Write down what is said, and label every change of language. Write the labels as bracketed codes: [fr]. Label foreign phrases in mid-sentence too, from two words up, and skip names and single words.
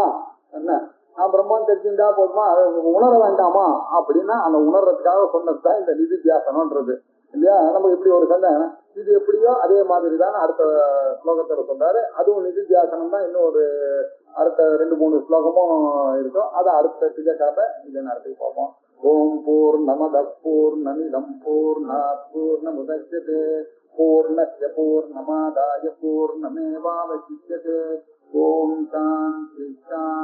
[ta] என்ன நான் பிரம்மான்னு தெரிஞ்சுட்டா போதுமா? அதை உணர வேண்டாமா அப்படின்னா அந்த உணர்றதுக்காக சொன்னதுதான் இந்த நிதித்தியாசனம்ன்றது இல்லையா? நம்ம இப்படி ஒரு சந்தேகம், இது எப்படியோ அதே மாதிரி தான் அடுத்த ஸ்லோகத்துல சொல்றாரு. அதுவும் நிதித்தியாசனம் தான். இன்னும் ஒரு அடுத்த 2-3 ஸ்லோகமும் இருக்கும். அதை அடுத்த திகக்காக இதை நடத்தி பார்ப்போம். [sa] ओम् पूर्णमद पूर्णमिदं पूर्णात् पूर्णमुदच्यते पूर्णस्य पूर्णमादाय पूर्णमेवावशिष्यते. ओम् शान्ति.